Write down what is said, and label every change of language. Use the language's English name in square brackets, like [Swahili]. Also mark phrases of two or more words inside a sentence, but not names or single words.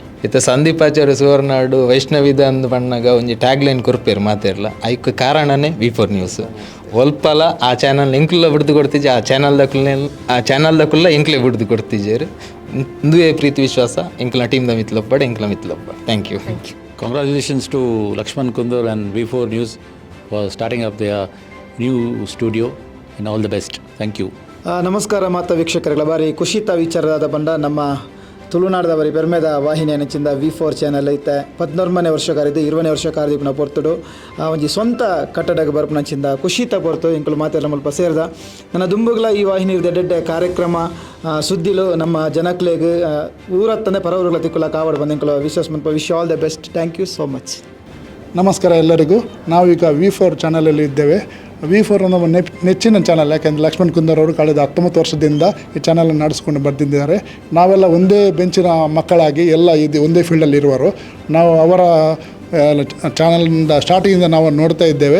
[Tulu] ಇತ್ತ ಸಂದೀಪ್ ಆಚಾರ್ಯ ಸುವರ್ನಾಡು ವೈಷ್ಣವಿದ ಅಂದ್ ಬಣ್ಣಗ ಒಂಜಿ [English] tag line [Tulu] ಕೊರ್ಪೇರು ಮಾತಾಡಲ್ಲ ಐಕ್ ಕಾರಣನೇ V4 ನ್ಯೂಸ್. ಒಲ್ಪಲ ಆ ಚಾನಲ್ ಎಂಕ್ಲ ಬಿಡ್ದು ಕೊಡ್ತಿದ್ದೆ, ಆ ಚಾನಲ್ದಕ್ಕುಲ್ಲ ಎಂಕ್ಲೆ ಬಿಡ್ದು ಕೊಡ್ತಿದ್ದೇರು. ಇಂದುವೇ ಪ್ರೀತಿ ವಿಶ್ವಾಸ ಎಂಕ್ಲ ಟೀಮ್ದ ಮಿತ್ಲೊಬ್ಬ ಎಂಕ್ಲ ಮಿತ್ಲೊಬ್ಬ. [English] thank you. Congratulations to Lakshman Kundur and V4 News for starting up their new studio and all the best. Thank you. [Tulu] ನಮಸ್ಕಾರ ಮಾತ ವೀಕ್ಷಕರುಗಳ ಬಾರಿ ಖುಷಿತ ವಿಚಾರದ ಬಂಡ ನಮ್ಮ ತುಳುನಾಡದ ಬರೀ ಪೆರ್ಮೆದ ವಾಹಿನಿ ನೆಚ್ಚಿಂದ V4 ಚಾನಲ್ ಐತೆ 14ನೇ ವರ್ಷ ಕಾರಿದ್ದು 20ನೇ ವರ್ಷ ಕಾರಿದಿಪ್ಪನ ಪೊರ್ತುಡು ಒಂಜಿ ಸ್ವಂತ ಕಟ್ಟಡಕ್ಕೆ ಬರ್ಪನಂಚಿಂದ ಖುಷಿತ ಪೊರ್ತು ಇಂಕಲು ಮಾತೆಲ್ಲ ಮುಲ್ಪ ಸೇರ್ದ ನನ್ನ ದುಂಬುಗಳ ಈ ವಾಹಿನಿ ದೆಡ್ಡೆ ಕಾರ್ಯಕ್ರಮ ಸುದ್ದಿಲು ನಮ್ಮ ಜನಕ್ಲೆಗ್ ಊರತ್ತನೆ ಪರವರುಗಳ ತಿಕ್ಕುಲ ಕಾವಡು ಬಂದು ಇಂಕಲು ವಿಶ್ವಾಸ ಮುಲ್ಪ [English] wish all the best. thank you so much. [Kannada] ನಮಸ್ಕಾರ ಎಲ್ಲರಿಗೂ. ನಾವೀಗ V4 ಚಾನಲಲ್ಲಿ ಇದ್ದೇವೆ. V4 ನಮ್ಮ ನೆಚ್ಚಿನ ಚಾನಲ್, ಯಾಕೆಂದರೆ ಲಕ್ಷ್ಮಣ್ ಕುಂದರ್ ಅವರು ಕಳೆದ 19 ವರ್ಷದಿಂದ ಈ ಚಾನಲನ್ನು ನಡೆಸ್ಕೊಂಡು ಬರ್ತಿದ್ದಾರೆ. ನಾವೆಲ್ಲ ಒಂದೇ ಬೆಂಚಿನ ಮಕ್ಕಳಾಗಿ ಎಲ್ಲ ಇದು ಒಂದೇ ಫೀಲ್ಡಲ್ಲಿ ಇರುವರು. ನಾವು ಅವರ ಚಾನಲಿಂದ ಸ್ಟಾರ್ಟಿಂಗಿಂದ ನಾವು ನೋಡ್ತಾ ಇದ್ದೇವೆ.